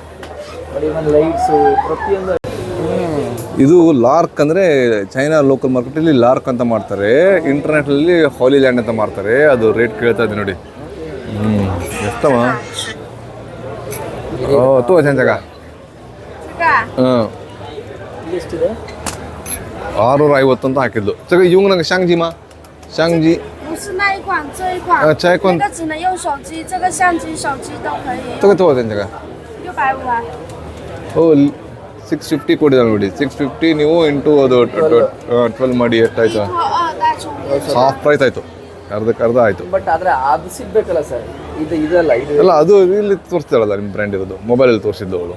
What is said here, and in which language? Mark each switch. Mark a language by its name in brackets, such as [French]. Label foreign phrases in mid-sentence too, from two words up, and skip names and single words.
[Kannada] ಇದು ಲಾರ್ಕ್ ಅಂದರೆ ಚೈನಾ [English] local market [Kannada] ಲಾರ್ಕ್ ಅಂತ ಮಾಡ್ತಾರೆ, ಇಂಟರ್ನೆಟಲ್ಲಿ ಹಾಲಿ ಲ್ಯಾಂಡ್ ಅಂತ ಮಾಡ್ತಾರೆ. ಅದು ರೇಟ್ ಕೇಳ್ತಾ ಇದೆ ನೋಡಿ. ಎಷ್ಟವ? ತೋ ಜಾಗ. ಹಾಂ 650ಅಂತ ಹಾಕಿದ್ಲು. ಇವಂಗ ನಂಗೆ ಶಾಂಗ್ಜಿ. [Chinese] 不是那一款，这一款，这一款那个只能用手机，这个相机、手机都可以。这个多少钱？这个 650啊。 [Kannada] ಓ 650 ಕೊಡಿದಾರೆ ನೋಡಿ. 650 ನೀವು ಇಂಟು ಅದು 12 ಮಾಡಿ ಎಷ್ಟಾಯ್ತು? [English] half price [Kannada] ಆಯಿತು, ಅರ್ಧ ಆಯಿತು. ಬಟ್ ಆದರೆ ಅದು ಸಿಗ್ಬೇಕಲ್ಲ ಸರ್. ಇದಲ್ಲ ಅಲ್ಲ, ಅದು ಇಲ್ಲಿ ತೋರಿಸ್ತಾಳಲ್ಲ ನಿಮ್ಮ ಬ್ರ್ಯಾಂಡ್ ಇರೋದು, ಮೊಬೈಲಲ್ಲಿ ತೋರಿಸಿದ್ದು ಅವಳು.